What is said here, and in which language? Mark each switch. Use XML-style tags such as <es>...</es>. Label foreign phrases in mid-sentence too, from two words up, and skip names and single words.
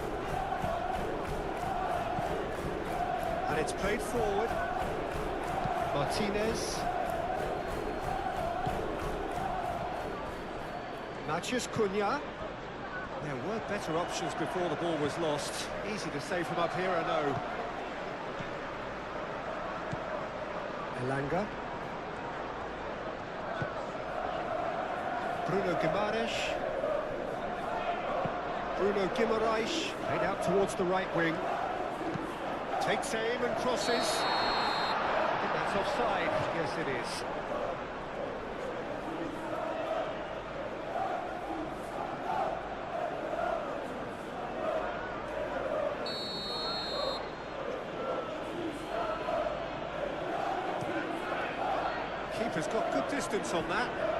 <en>And it's played forward. Martinez. Matheus Cunha. There were better options before the ball was lost. Easy to say from up here, I know. Elanga. Bruno Guimaraes. Bruno Guimaraes. Played out towards the right wing. Takes aim and crosses. I think that's offside. Yes, it is. Keeper's got good distance on that.</en>